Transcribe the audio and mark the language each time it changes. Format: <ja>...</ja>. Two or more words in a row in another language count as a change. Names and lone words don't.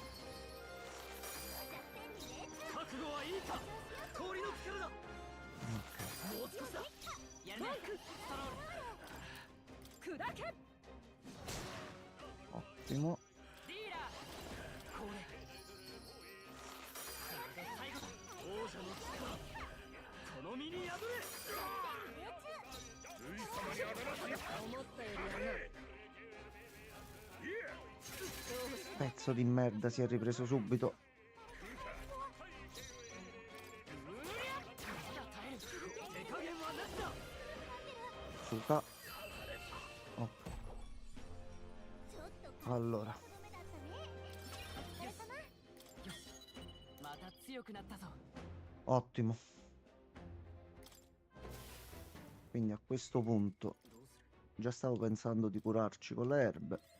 <ja>弱点に命中。覚悟はいいか氷の力だ</ja> <it>Ok.</it> <ja>もう少しだやるねストロール砕け</ja> <it>Ottimo.</it> <ja>ディーラーこれこれで最後だ王者の力この身に宿れ思ったよりやな</ja> <it>Pezzo di merda, si è ripreso subito.</it> <ja>手加減はなしだ</ja> <it>Suka. Ok.</it> <ja>ちょっと</ja> <it>Allora.</it> <ja>とどめだったね。お疲れ様。よしまた強くなったぞ</ja> <it>Ottimo. Quindi a questo punto</it> <ja>どうする</ja> <it>già stavo pensando di curarci con le erbe.</it>